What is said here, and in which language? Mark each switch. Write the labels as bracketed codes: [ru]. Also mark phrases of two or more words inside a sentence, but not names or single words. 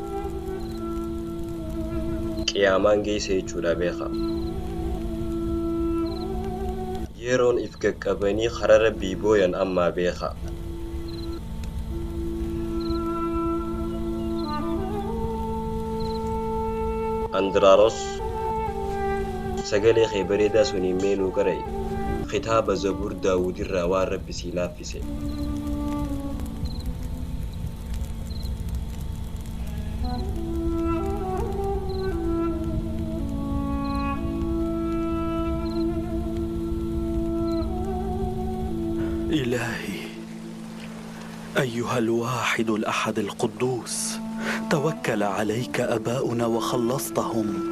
[om] qiyaamaan geesse jechuudha beekaa yeroon if qaqqabanii karaa rabbii booyan ammaa beekaa Andraaros sagalee kee bareedaa suniin meenuu qara'e kitaaba zabuur daawudirraa waan rabbi sii laaffise [ar] إلهي أيها الواحد الأحد القدوس توكل عليك أباؤنا وخلصتهم